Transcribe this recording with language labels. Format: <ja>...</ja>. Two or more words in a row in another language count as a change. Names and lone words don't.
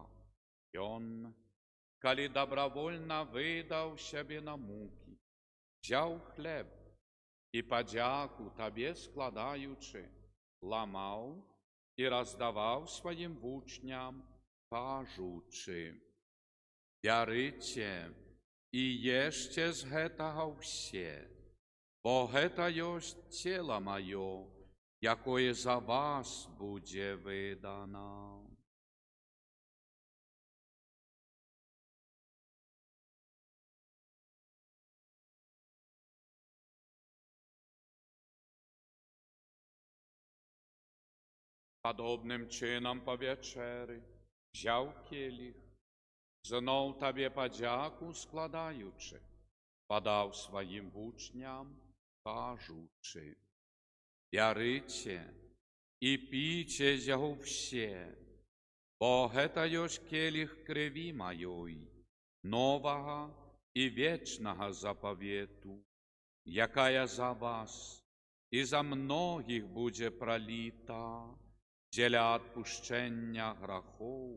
<be>Ён, калі добровольна выдаў сябе на мукі, взяў хлеб і падзяку Табе складаючы, ламаў і раздаваў сваім вучням, кажучы: «Бярыце і ешце з гэтага ўсе, бо гэта ёсць цела маё, якое за вас будзе выдано.</be> <uk>Подобним чином по вечері взяв келіх, знов Табі подяку складаючи, подав своїм учням, кажучи:</uk> <be>«Бярыце і пійце з яго все, бо гэта ёсць келіх крыві маёй, новага і вечнага запавету, якая за вас і за многіх будзе проліта дзеля адпушчэння грахоў.</be>